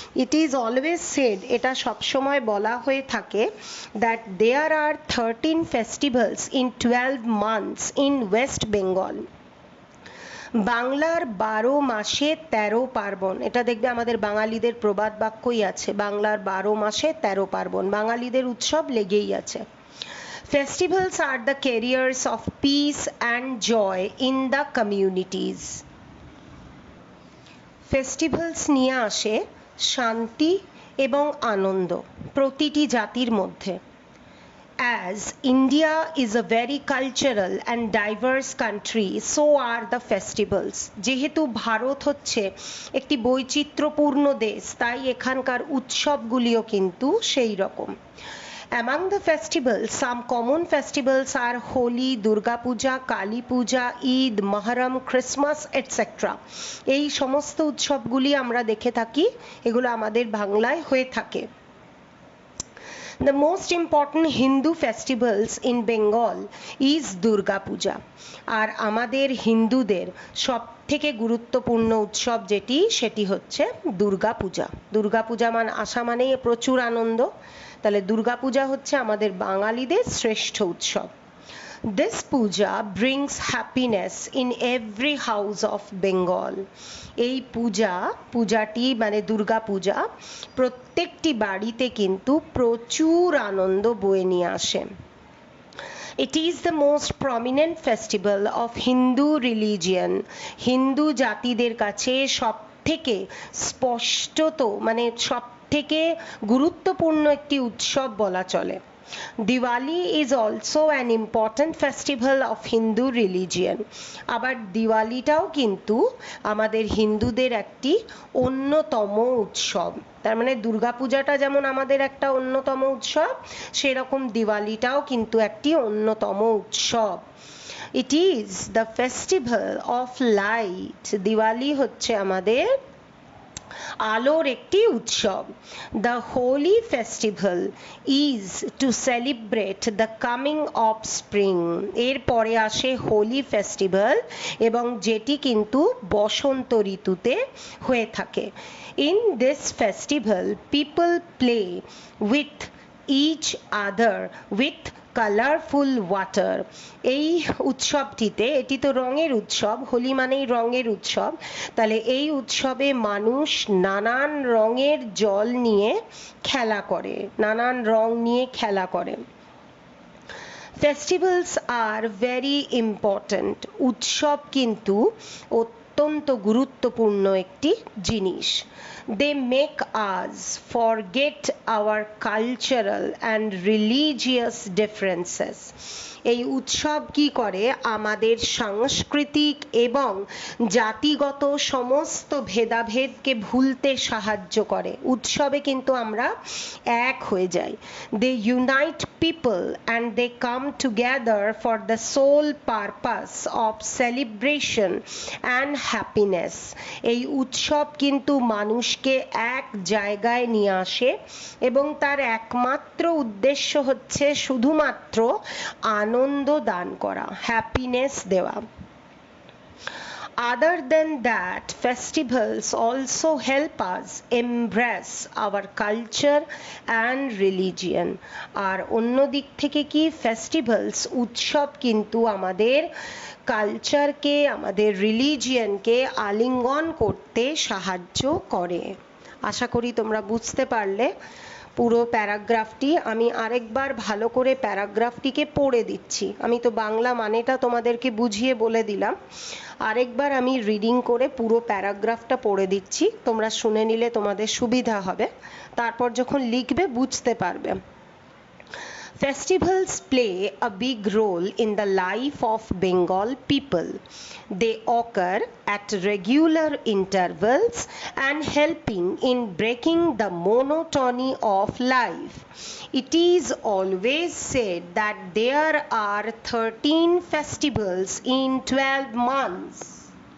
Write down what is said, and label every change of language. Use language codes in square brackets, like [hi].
[en] it is always said, [bn] এটা সবসময় বলা হয়ে থাকে, [en] That there are 13 festivals in 12 months in West Bengal. [bn] বাংলার 12 মাসে 13 পার্বণ। এটা দেখবে আমাদের বাঙালিদের প্রবাদ বাক্যই আছে, বাংলার 12 মাসে 13 পার্বণ। বাঙালিদের উৎসব লেগেই আছে। [en] Festivals are the carriers of peace and joy in the communities. [bn] Festivals নিয়ে আসে শান্তি এবং আনন্দ প্রতিটি জাতির মধ্যে। [en] As India is a very cultural and diverse country, so are the festivals. [bn] যেহেতু ভারত হচ্ছে একটি বৈচিত্র্যপূর্ণ দেশ, তাই এখানকার উৎসবগুলিও কিন্তু সেই রকম। [en] Among the festivals, some common festivals are Holi, Durga Puja, Kali Puja, Eid, Muharram, Christmas, etc. [bn] এই সমস্ত উৎসবগুলি আমরা দেখে থাকি, এগুলো আমাদের বাংলায় হয়ে থাকে। [en] The most important Hindu festivals in Bengal is Durga Puja. [bn] আর আমাদের হিন্দুদের সব থেকে গুরুত্বপূর্ণ উৎসব যেটি, সেটি হচ্ছে দুর্গা পূজা। দুর্গা পূজা আসা মানেই প্রচুর আনন্দ, তাহলে দুর্গা পূজা হচ্ছে আমাদের বাঙালিদের শ্রেষ্ঠ উৎসব। [en] This puja brings happiness in every house of Bengal. [bn] এই পূজাটি মানে দুর্গা পূজা প্রত্যেকটি বাড়িতে কিন্তু প্রচুর আনন্দ বয়ে নিয়ে আসে। [en] It is the most prominent festival of Hindu religion. [bn] Hindu জাতিদের কাছে সব থেকে স্পষ্টত, মানে সব থেকে গুরুত্বপূর্ণ একটি উৎসব বলা চলে। [en] Diwali is also an important festival of Hindu religion. [bn] আবার দিওয়ালিটাও কিন্তু আমাদের হিন্দুদের একটি অন্যতম উৎসব। তার মানে দুর্গাপূজাটা যেমন আমাদের একটা অন্যতম উৎসব, সেরকম দিওয়ালিটাও কিন্তু একটি অন্যতম উৎসব। [en] It is the festival of light. [bn] Diwali হচ্ছে আমাদের আলোর একটি উৎসব। [en] The holy festival is to celebrate the coming of spring. [bn] এরপরে আসে হোলি ফেস্টিভ্যাল, এবং যেটি কিন্তু বসন্ত ঋতুতে হয়ে থাকে। [en] In this festival, people play with each other with colourful water. [bn] এই উৎসবটিতে, এটি তো রঙের উৎসব, হোলি মানেই রঙের উৎসব, তাহলে এই উৎসবে মানুষ নানান রঙের জল নিয়ে খেলা করে, নানান রং নিয়ে খেলা করে। [en] Festivals are very important. [bn] উৎসব কিন্তু অত্যন্ত গুরুত্বপূর্ণ একটি জিনিস। [en] they make us forget our cultural and religious differences. [bn] এই উৎসব কি করে আমাদের সাংস্কৃতিক এবং জাতিগত সমস্ত ভেদাভেদকে ভুলতে সাহায্য করে। উৎসবে কিন্তু আমরা এক হয়ে যাই। [en] They unite people and they come together for the sole purpose of celebration and happiness. [bn] এই উৎসব কিন্তু মানুষকে এক জায়গায় নিয়ে আসে এবং তার একমাত্র উদ্দেশ্য হচ্ছে শুধুমাত্র আনন্দ দান করা, হ্যাপিনেস দেওয়া। [en] Other than that, festivals also help us embrace our culture and religion. [bn] আর অন্য দিক থেকে কি ফেস্টিভ্যালস উৎসব কিন্তু আমাদের কালচারকে, আমাদের রিলিজিয়নকে আলিঙ্গন করতে সাহায্য করে। আশা করি তোমরা বুঝতে পারলে পুরো প্যারাগ্রাফটি। আমি আরেকবার ভালো করে প্যারাগ্রাফটিকে পড়ে দিচ্ছি। আমি তো বাংলা মানেটা তোমাদেরকে বুঝিয়ে বলে দিলাম, আরেকবার আমি রিডিং করে পুরো প্যারাগ্রাফটা পড়ে দিচ্ছি, তোমরা শুনে নিলে তোমাদের সুবিধা হবে, তারপর যখন লিখবে বুঝতে পারবে। [en] Festivals play a big role in the life of Bengal people. They occur at regular intervals and helping in breaking the monotony of life. It is always said that there are 13 festivals in 12 months.